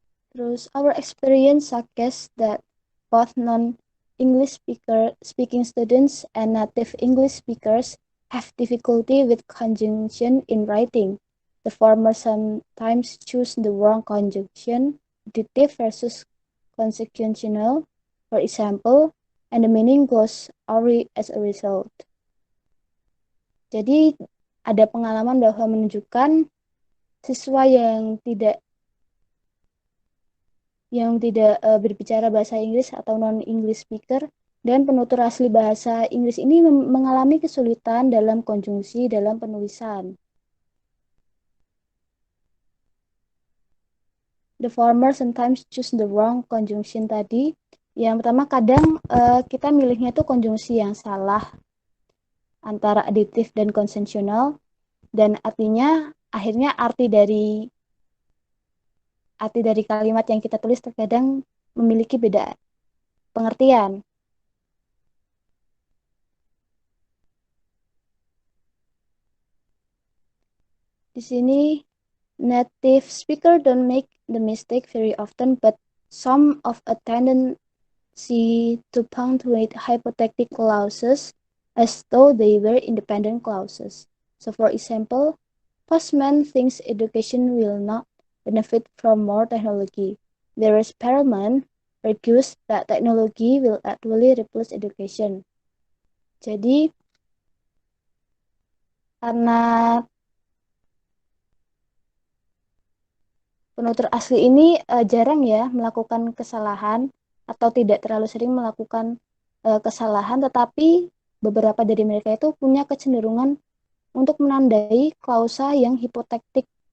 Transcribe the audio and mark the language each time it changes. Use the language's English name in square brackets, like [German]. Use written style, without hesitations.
[English] Terus our experience suggests that both non-English speaking students and native English speakers have difficulty with conjunction in writing. The former sometimes choose the wrong conjunction, additive versus consequential, for example, and the meaning goes awry as a result. [Indonesian] Jadi ada pengalaman bahwa menunjukkan siswa yang tidak berbicara bahasa Inggris atau non-English speaker dan penutur asli bahasa Inggris ini mengalami kesulitan dalam konjungsi dalam penulisan. [English] The former sometimes choose the wrong conjunction tadi. [Indonesian] Yang pertama kadang kita milihnya itu konjungsi yang salah antara aditif dan konsensional, dan artinya akhirnya arti dari kalimat yang kita tulis terkadang memiliki beda pengertian. Di sini [English] native speaker don't make the mistake very often, but some of a tendency to punctuate hypothetical clauses as though they were independent clauses. So for example, Postman thinks education will not benefit from more technology, whereas Perelman argues that technology will actually replace education. [Indonesian] Jadi, karena penutur asli ini jarang ya melakukan kesalahan atau tidak terlalu sering melakukan kesalahan, tetapi beberapa dari mereka itu punya kecenderungan untuk menandai klausa yang hipotektik.